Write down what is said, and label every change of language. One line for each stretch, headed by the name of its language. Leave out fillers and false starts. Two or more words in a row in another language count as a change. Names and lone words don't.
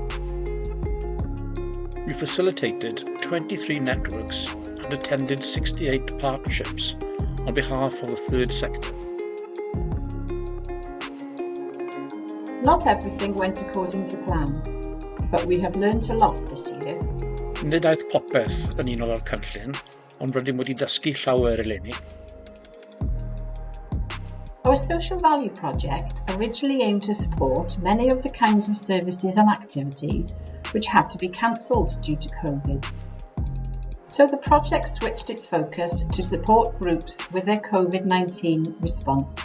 English: We facilitated 23 networks and attended 68 partnerships on behalf of the third sector. Not everything went according to plan, but we have learnt a lot this year.
Welsh: Nid aeth popeth yn unol â'r cynllun, ond rydym wedi dysgu llawer eleni.
English: Our social value project originally aimed to support many of the kinds of services and activities which had to be cancelled due to COVID. So the project switched its focus to support groups with their COVID-19 response.